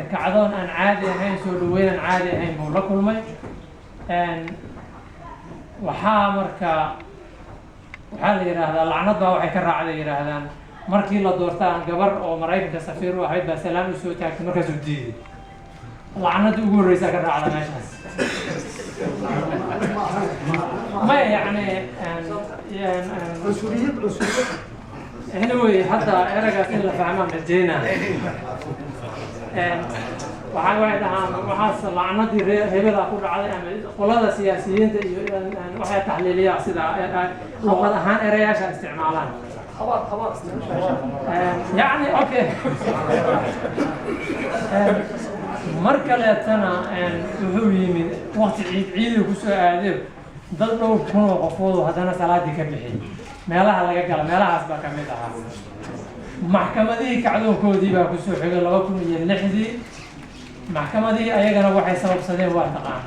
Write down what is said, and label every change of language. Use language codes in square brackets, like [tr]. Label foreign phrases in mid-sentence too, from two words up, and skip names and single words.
[so] kacdoon aan caadi ahayn soo dhaweyn aan caadi ahayn buu la kulmay. waxaa la yiraahdaa lacnad baa waxay ka raacday yiraahdaan markii la doortaan gabar oo Mareykanka safiir u ahayd baa salaam u soo taagtay markaas uu diiday. lacnada ugu horeysa ka raacday meeshaas. [ar] ما يعني [so] anyway hadda eragaas in la fahmaan rajeyna waxay dhahaan waxaas lacnadii hebela ku dhacday ama qolada siyaasiyiinta iyo waxay taxliiliyaan sida luqad ahaan erayaasha isticmaalaan [ar] يعني اوكي [so] marka leetana wuxuu yimid waqti ciid ku soo aaday dad dhowr kun oo qofood haddana salaadii ka bixiyay meelaha laga gala meelahaas baa ka mid ahaa. maxkamadihii kacdoonkoodii baa ku soo xigay 2006 maxkamadihii ayagana waxay sababsadeen waa taqaanaa.